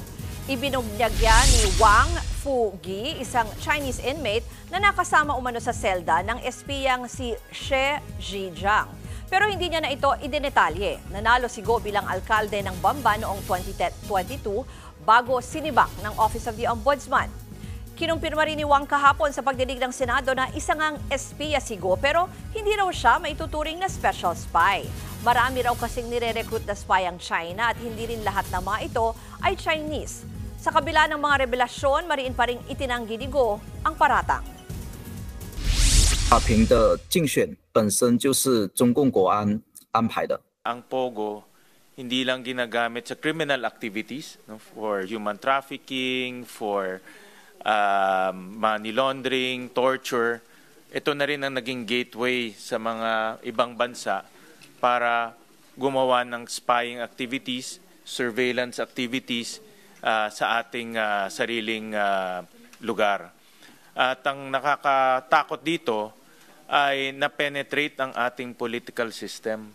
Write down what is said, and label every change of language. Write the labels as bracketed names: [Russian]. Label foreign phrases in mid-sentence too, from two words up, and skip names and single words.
[Filipino] Ibinunyag yan ni Wang Fugi, isang Chinese inmate na nakasama umano sa selda ng espiyang si She Zhijiang. Pero hindi niya na ito idinetalye. Nanalo si Go bilang alkalde ng Bamban noong 2022 bago sinibak ng Office of the Ombudsman. Kinumpirma rin ni Wang kahapon sa pagdinig ng Senado na isa ngang espiya si Go pero hindi raw siya maituturing na special spy. Marami raw kasing nire-recruit na spy ang China at hindi rin lahat ng mga ito ay Chinese. Sa kabila ng mga revelasyon, mariin pa rin itinanggi ni Go ang paratang. [Chinese] 马平的竞选本身就是中共国安安排的。 [Filipino] Ang POGO hindi lang ginagamit sa [English] criminal activities, [Filipino] no, [English] for human trafficking, for money laundering, torture. [Filipino] Ito na rin ang naging gateway sa mga ibang bansa para gumawa ng [English] spying activities, surveillance activities [Filipino] sa ating sariling lugar. At ang nakakatakot dito ay na-penetrate ang ating [English] political system.